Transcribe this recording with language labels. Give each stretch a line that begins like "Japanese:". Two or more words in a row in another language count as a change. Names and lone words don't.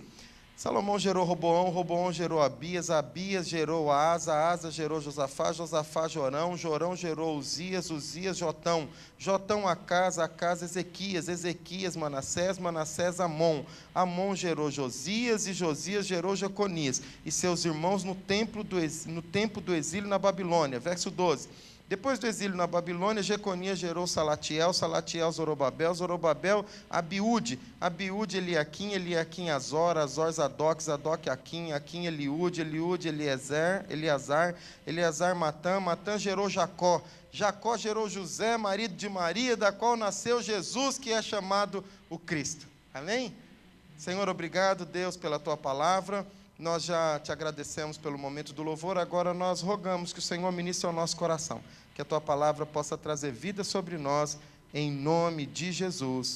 Portuguese: Salomão gerou Roboão, Roboão gerou Abias, Abias gerou Asa, Asa gerou Josafá, Josafá Jorão, Jorão gerou Uzias, Uzias Jotão, Jotão Acás, Acás Ezequias, Ezequias Manassés, Manassés Amon, Amon gerou Josias e Josias gerou Jeconias e seus irmãos no tempo do exílio na Babilônia. Verso 12. Depois do exílio na Babilônia, Jeconias gerou Salatiel, Salatiel Zorobabel, Zorobabel Abiúde, Abiúde Eliaquim, Eliaquim Azor, Azor Zadok, Zadok Aquim, Aquim Eliúde, Eliúde Eleazar, Eleazar Matã, Matã gerou Jacó, Jacó gerou José, marido de Maria, da qual nasceu Jesus, que é chamado o Cristo. Amém? Senhor, obrigado, Deus, pela Tua palavra. Nós já te agradecemos pelo momento do louvor, agora nós rogamos que o Senhor ministre ao nosso coração, que a Tua palavra possa trazer vida sobre nós, em nome de Jesus.